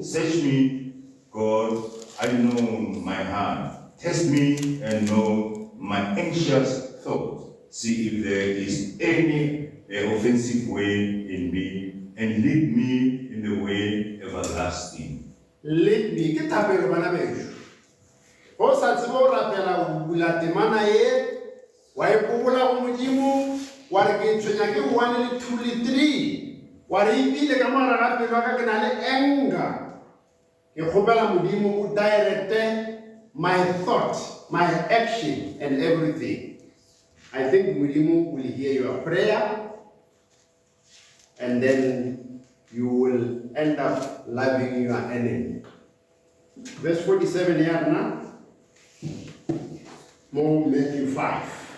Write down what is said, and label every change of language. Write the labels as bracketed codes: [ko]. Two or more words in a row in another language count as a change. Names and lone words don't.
[en] Search me, God, I know my heart. Test me and know my anxious thoughts. See if there is any offensive way in me, and lead me in the way everlasting. Lead me, [nso] ke thapelo bana beso. Go sa tsebo rapela bula temana ye, wa ipobola go modimo, wa re ke tshwenya ke 1 le 2 le 3. Wa re ibile ka mara ga pelo ka ke na le anger. Ke kgopela modimo o [en] direct my thought, my action and everything. I think modimo will hear your prayer and then you will end up loving your enemy. Verse 47 here now. More Matthew 5.